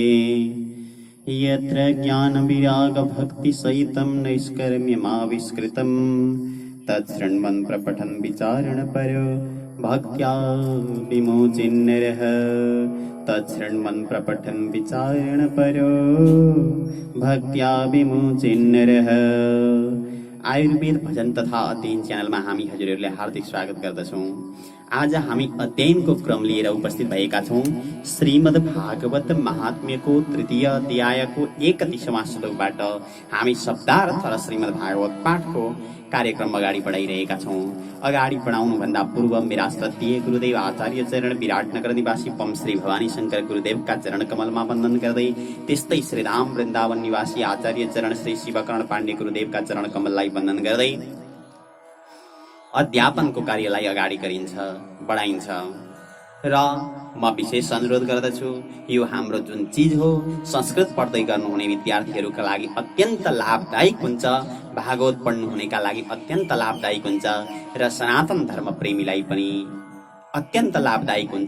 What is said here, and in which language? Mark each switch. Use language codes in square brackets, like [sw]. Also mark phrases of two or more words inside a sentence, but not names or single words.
[sa] यत्र ज्ञानविरागभक्तिसहितं नैष्कर्म्यमाविष्कृतं तच्छृण्वन् प्रपठन् विचारणपरो भक्त्या विमोचिन्नरः। तच्छृण्वन् प्रपठन् विचारणपरो भक्त्या विमोचिन्नरः। [ne] आयुर्वेद भजन तथा अध्ययन च्यानलमा हामी हजुरहरूलाई हार्दिक स्वागत गर्दछौँ। आज हामी अध्ययनको क्रम लिएर उपस्थित भएका छौँ। श्रीमद् भागवत महात्म्यको तृतीय अध्यायको 31वां श्लोकबाट हामी शब्दार्थ र श्रीमद् भागवत पाठको कार्यक्रम अगाडि बढाइरहेका छौँ। अगाडि बढाउनुभन्दा पूर्व मेरा श्रद्धेय गुरुदेव आचार्य चरण विराटनगर निवासी पम श्री भवानी शंकर गुरुदेवका चरण कमलमा वन्दन गर्दै, त्यस्तै श्रीराम वृन्दावन निवासी आचार्य चरण श्री शिवकर्ण पाण्डे गुरुदेवका चरण कमललाई वन्दन गर्दै अध्यापनको कार्यलाई अगाडि बढाइन्छ। र म विशेष अनुरोध गर्दछु, यो हाम्रो जुन चीज हो संस्कृत पढ्दै गर्नुहुने विद्यार्थीहरूका लागि अत्यन्त लाभदायक हुन्छ, भागवत पढ्नुहुनेका लागि अत्यन्त लाभदायक हुन्छ र सनातन धर्म प्रेमीलाई पनि अत्यन्त लाभदायक हुन्छ।